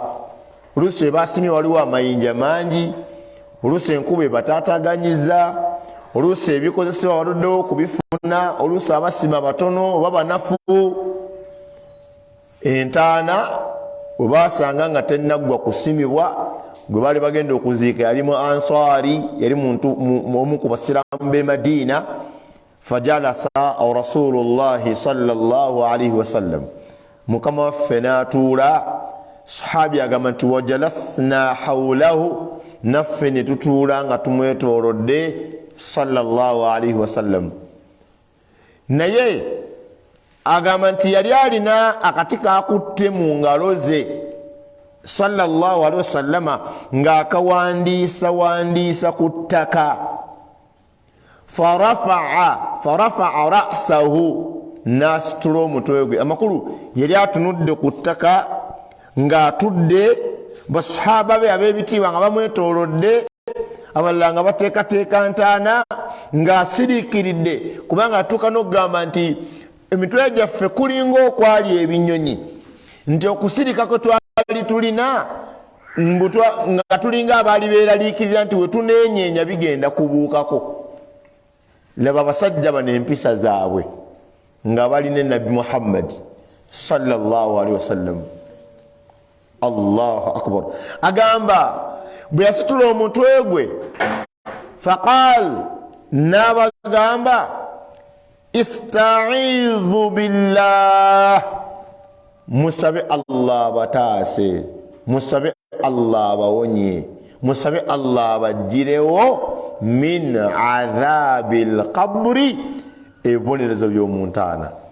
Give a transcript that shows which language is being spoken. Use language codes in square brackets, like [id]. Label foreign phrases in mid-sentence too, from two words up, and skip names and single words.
[lg] Oluusi we basimye waliwo amayinja mangi, oluusi enkuba ebatataganyiza, oluusi ebikozesebwa waluddewo okubifuna, oluusi abasima batono oba banafu. Entaana bwe basanga nga tennaggwa kusimibwa, gwe baali bagenda okuziika yali mu Ansari, yali muntu omu ku basiraamu b'e Madiina. [ar] فجلس رسول الله صلى الله عليه وسلم, [lg] mukama waffe n'atuula. Sahabi agamba nti [ar] وجلسنا حوله, [lg] naffe ne tutuula nga tumwetoolodde [ar] صلى الله عليه وسلم. [lg] Naye agamba nti yali alina akati kakutte mu ngalo ze [ar] صلى الله عليه وسلم [lg] ng'akawandiisa ku ttaka. [ar] فرفع رأسه, [lg] n'asitula omutwe gwe. Amakulu yali atunudde ku ttaka ng'atudde, basahaba be ab'ebitiibwa nga bamwetoolodde, abalala nga bateekateeka ntaana, ng'asiriikiridde, kubanga atuuka n'okugamba nti emitwe gyaffe kulinga okwali ebinyonyi, nti okusirika kwe twali tulina nga tulinga abaali beeraliikirira nti we tuneenyeenya bigenda kubuukako. Laba abasajja bano empisa zaabwe nga bali ne Nabbi Muhammad [ar] صلى الله عليه وسلم. الله أكبر. [lg] Agamba bwe yasitula omutwe gwe, faqal, n'abagamba [ar] استعيذوا بالله, [lg] musabe Allah bataase, musabe Allah bawonye, musabe Allah bagirewo [ar] من عذاب القبر, [lg] ebibonerezo by'omuntaana.